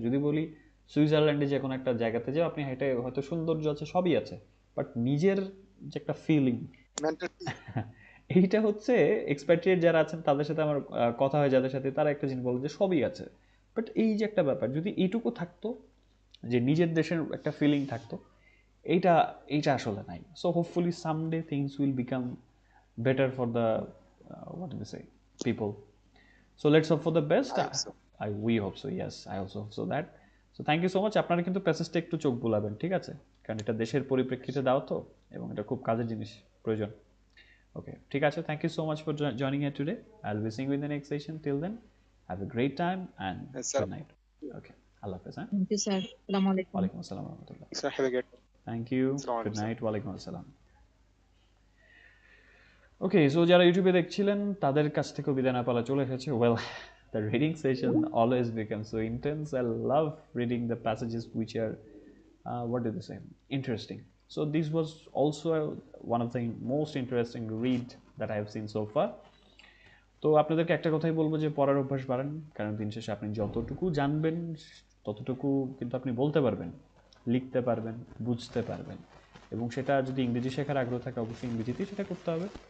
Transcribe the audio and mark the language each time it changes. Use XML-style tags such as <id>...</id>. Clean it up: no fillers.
<bn>যদি বলি সুইজারল্যান্ডে যে কোনো একটা জায়গাতে যাও, আপনি হেঁটে হয়তো সৌন্দর্য আছে, সবই আছে, বাট নিজের যে একটা ফিলিং, এইটা হচ্ছে এক্সপ্যাট্রিয়েট যারা আছেন তাদের সাথে আমার কথা হয়, যাদের সাথে, তারা একটা জিনিস বলে যে সবই আছে, বাট এই যে একটা ব্যাপার যদি এইটুকু থাকতো, যে নিজের দেশের একটা ফিলিং থাকতো, এইটা এইটা আসলে নাই।</bn> <en>So hopefully someday things will become better for the what do they say, people. So let's hope for the best. We hope so, yes, I also hope so that. So thank you so much.</en> <bn>আপনারা কিন্তু প্যাসেজটা একটু চোখ বুলাবেন, ঠিক আছে? কারণ এটা দেশের পরিপ্রেক্ষিতে দাও তো, এবং এটা খুব কাজের জিনিস, প্রয়োজন।</bn> <en>Okay,</en> <bn>ঠিক আছে,</bn> <en>thank you so much for joining here today. I'll be seeing you in the next session. Till then, have a great time and good night. Okay, Allah Hafiz. Thank you, sir.</en> <ar>Assalamu alaikum. Walaikum assalam wa rahmatullah.</ar> <en>Sir, have a great. Thank you.</en> <ar>Assalamu</ar> <en>Good</en> <ar>alaikum,</ar> <en>night.</en> <ar>Walaikum assalam.</ar> <bn>Okay, so যারা ইউটিউবে দেখছিলেন তাদের কাছ থেকেও বিদায় না পালা চলে এসেছে।</bn> <en>Well, the reading session always become so intense. I love reading the passages which are what did they say, interesting. So this was also one of the most interesting read that I have seen so far.</en> <bn>তো আপনাদেরকে একটা কথাই বলবো যে পড়ার অভ্যাস বাড়ান, কারণ দিন শেষে আপনি যতটুকু জানবেন ততটুকু কিন্তু আপনি বলতে পারবেন, লিখতে পারবেন, বুঝতে পারবেন, এবং সেটা যদি ইংরেজি শেখার আগ্রহ থাকে অবশ্যই ইংরেজিতেই সেটা করতে হবে।</bn>